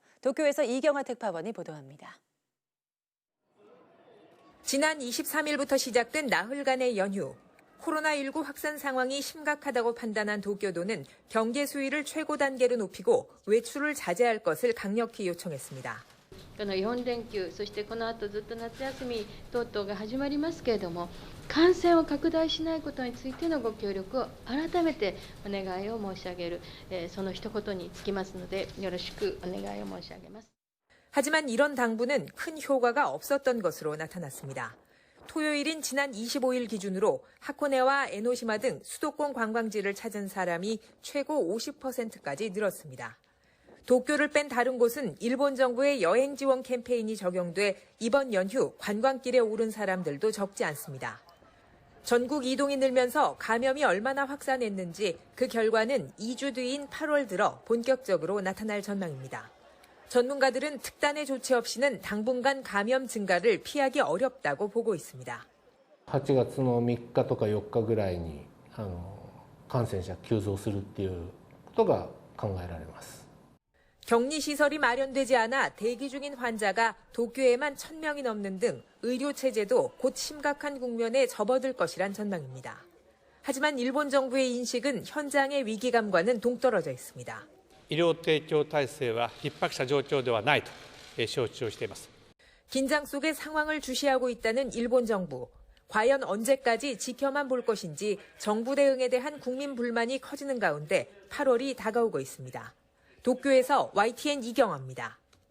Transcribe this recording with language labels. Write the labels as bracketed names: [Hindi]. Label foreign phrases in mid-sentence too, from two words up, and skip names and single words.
[Korean] 도쿄에서 이경화 특파원이 보도합니다. 지난 23일부터 시작된 나흘간의 연휴. 코로나19 확산 상황이 심각하다고 판단한 도쿄도는 경계 수위를 최고 단계로 높이고 외출을 자제할 것을 강력히 요청했습니다. [Japanese] 4 連休、そしてこの後ずっと夏休み等々が始まりますけれども、感染を拡大しないことについてのご協力を改めてお願いを申し上げる、その一言につきますので、よろしくお願いを申し上げます。 [Korean] 하지만 이런 당부는 큰 효과가 없었던 것으로 나타났습니다. 토요일인 지난 25일 기준으로 하코네와 에노시마 등 수도권 관광지를 찾은 사람이 최고 50%까지 늘었습니다. 도쿄를 뺀 다른 곳은 일본 정부의 여행 지원 캠페인이 적용돼 이번 연휴 관광길에 오른 사람들도 적지 않습니다. 전국 이동이 늘면서 감염이 얼마나 확산했는지 그 결과는 2주 뒤인 8월 들어 본격적으로 나타날 전망입니다. 전문가들은 특단의 조치 없이는 당분간 감염 증가를 피하기 어렵다고 보고 있습니다. [Japanese] 8 月の3日とか4日ぐらいに感染者急増するっていうことが考えられます。 [Korean] 격리시설이 마련되지 않아 대기 중인 환자가 도쿄에만 1,000명이 넘는 등 의료체제도 곧 심각한 국면에 접어들 것이란 전망입니다. 하지만 일본 정부의 인식은 현장의 위기감과는 동떨어져 있습니다. [Japanese] 医療提供体制は逼迫した状況ではないと承知をしています。 [Korean] 긴장 속에 상황을 주시하고 있다는 일본 정부. 과연 언제까지 지켜만 볼 것인지 정부 대응에 대한 국민 불만이 커지는 가운데 8월이 다가오고 있습니다. 도쿄에서 YTN 이경화입니다.